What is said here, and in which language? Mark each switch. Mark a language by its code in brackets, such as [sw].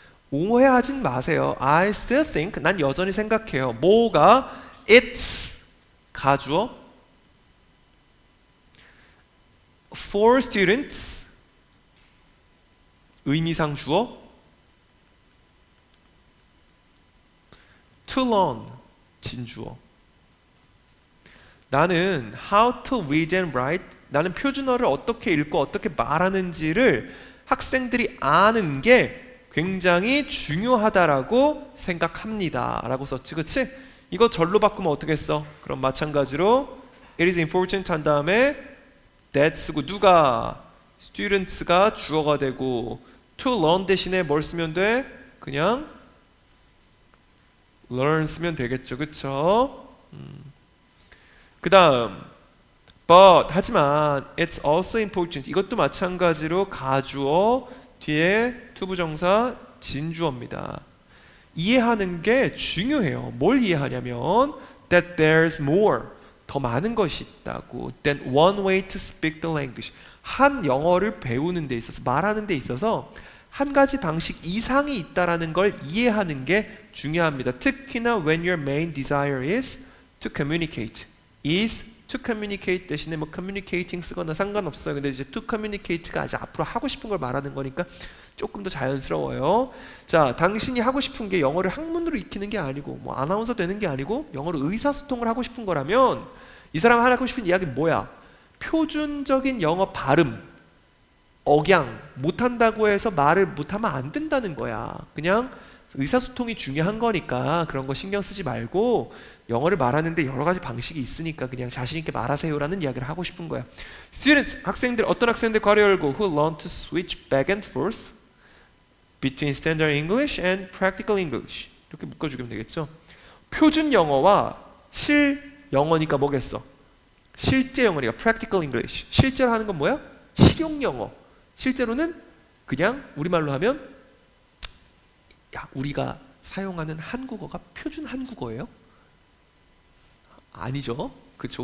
[ko] 오해하진 마세요. [en] I still think. [ko] 난 여전히 생각해요. 뭐가? [en] It's 가주어. For students 의미상 주어. To learn 진주어. [ko] 나는 [en] how to read and write, [ko] 나는 표준어를 어떻게 읽고 어떻게 말하는지를 학생들이 아는 게 굉장히 중요하다라고 생각합니다 라고 썼지, 그치? 이거 절로 바꾸면 어떻게 써? 그럼 마찬가지로 [en] it is important [ko] 한 다음에 that 쓰고, 누가? students가 주어가 되고, to learn 대신에 뭘 쓰면 돼? 그냥 learn 쓰면 되겠죠, 그쵸? 그 다음 but, 하지만 [en] it's also important, [ko] 이것도 마찬가지로 가주어 뒤에 투부정사 진주어입니다. 이해하는 게 중요해요. 뭘 이해하냐면 [en] that there's more, [ko] 더 많은 것이 있다고, [en] than one way to speak the language, [ko] 한 영어를 배우는 데 있어서, 말하는 데 있어서 한 가지 방식 이상이 있다라는 걸 이해하는 게 중요합니다. 특히나 [en] when your main desire is to communicate, is to communicate [ko] 대신에 뭐 [en] communicating [ko] 쓰거나 상관없어요. 근데 이제 to communicate가 아직 앞으로 하고 싶은 걸 말하는 거니까 조금 더 자연스러워요. 자, 당신이 하고 싶은 게 영어를 학문으로 익히는 게 아니고 뭐 아나운서 되는 게 아니고 영어로 의사소통을 하고 싶은 거라면 이 사람 하고 싶은 이야기는 뭐야? 표준적인 영어 발음, 억양 못한다고 해서 말을 못하면 안 된다는 거야. 그냥 의사소통이 중요한 거니까 그런 거 신경 쓰지 말고 영어를 말하는데 여러 가지 방식이 있으니까 그냥 자신 있게 말하세요라는 이야기를 하고 싶은 거야. [en] Students, [ko] 학생들, 어떤 학생들 괄호 열고 [en] who learn to switch back and forth between standard English and practical English, [ko] 이렇게 묶어주면 되겠죠. 표준 영어와 실 영어니까 뭐겠어? 실제 영어니까 practical English. 실제로 하는 건 뭐야? 실용 영어. 실제로는 그냥 우리말로 하면 야, 우리가 사용하는 한국어가 표준 한국어예요? 아니죠. 그렇죠.